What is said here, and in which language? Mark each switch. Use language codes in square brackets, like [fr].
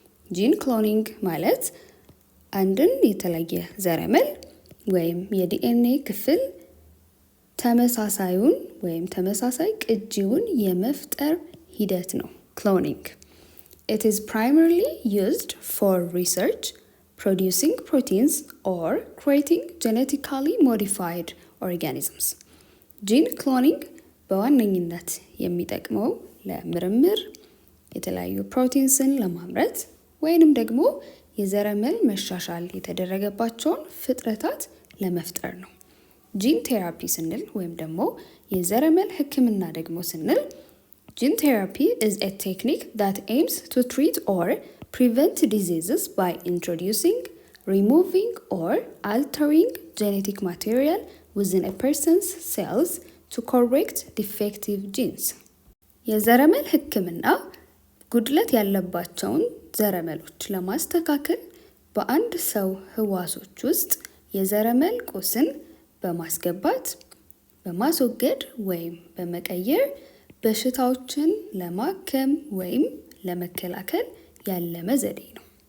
[am] Gene cloning ማለት አንድን የተለየ ዘረመል ወይም የዲኤንኤ ክፍል ተመሳሳዩን ወይም ተመሳሳይ ቅጂውን የመፍጠር ሂደት ነው ክሎኒንግ። [en] It is primarily used for research, producing proteins or creating genetically modified organisms. [am] Gene cloning በዋነኝነት የሚጠቅመው ለምርምር የተለያዩ ፕሮቲንስን ለማምረት ወይንም ደግሞ የዘረመል መሻሻል የተደረገባቸውን ፍጥረታት ለመፍጠር ነው። ጂን ቴራፒ ስንል ወይም ደግሞ የዘረመል ሕክምና ደግሞ ስንል [en] Gene therapy is a technique that aims to treat or prevent diseases by introducing, removing, or altering genetic material within a person's cells to correct defective genes. [am] የዘረመል ሕክምና ጉድለት ያለባቸውን ዘረመሎች ለማስተካከል በአንድ ሰው ህዋሶች ውስጥ የዘረመል ቁስን በማስገባት በማስወገድ ወይም በመቀየር በሽታዎችን ለማከም ወይም ለመከላከል ያለመ ዘዴ ነው።